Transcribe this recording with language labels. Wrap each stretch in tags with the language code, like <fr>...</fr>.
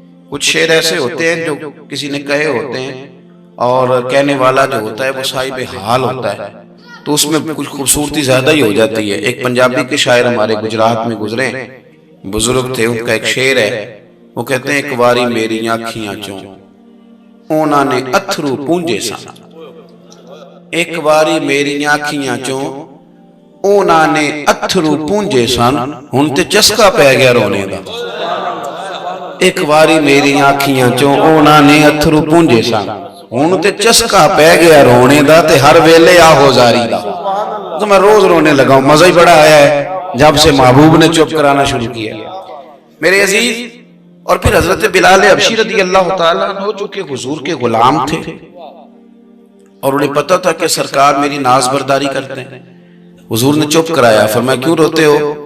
<ur>کچھ شعر ایسے ہوتے ہیں جو کسی نے کہے ہوتے ہیں اور کہنے والا جو ہوتا ہے وہ صاحب حال ہوتا ہے, تو اس میں کچھ خوبصورتی زیادہ ہی ہو جاتی ہے. ایک پنجابی کے شاعر ہمارے گجرات میں گزرے, بزرگ تھے, ان کا ایک شعر ہے, وہ کہتے ہیں</ur> <pa>ایک واری میری آنکھیاں چوں اونا نے اتھرو پونجے سن. ایک واری میری آنکھیاں چوں اونا نے اتھرو پونجے سن, ہن تے چسکا پہ گیا رونے دا. ایک واری میری آنکھیاں چوں اونا نے اتھرو پونجے سن, ہن تے چسکا پہ گیا رونے دا, تے ہر ویلے آہو زاری دا.</pa> <ur>تو میں روز رونے لگا ہوں، مزہ ہی بڑا آیا ہے جب سے محبوب نے چپ کرانا شروع کیا۔ میرے عزیز، اور پھر حضرت بلال حبشی رضی اللہ تعالیٰ عنہ جو کہ حضور کے غلام تھے اور انہیں پتا تھا کہ سرکار میری ناز برداری کرتے ہیں، حضور نے چپ کرایا۔ فرمایا کیوں روتے ہو؟</ur>